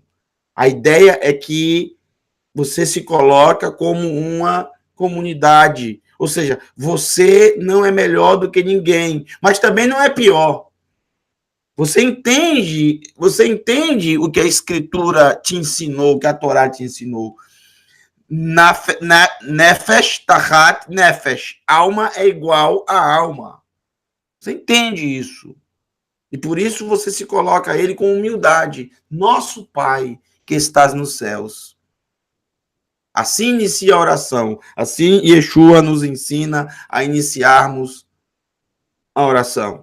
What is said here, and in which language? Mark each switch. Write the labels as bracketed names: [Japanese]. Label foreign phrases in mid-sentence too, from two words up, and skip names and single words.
[Portuguese] A ideia é que você se coloca como uma comunidade. Ou seja, você não é melhor do que ninguém, mas também não é pior. Você entende o que a Escritura te ensinou, o que a Torá te ensinou. [Hebrew] נפש תחת נפש. [Portuguese] Alma é igual a alma. Você entende isso. E por isso você se coloca a ele com humildade. Nosso Pai que estás nos céus. Assim inicia a oração. Assim Yeshua nos ensina a iniciarmos a oração.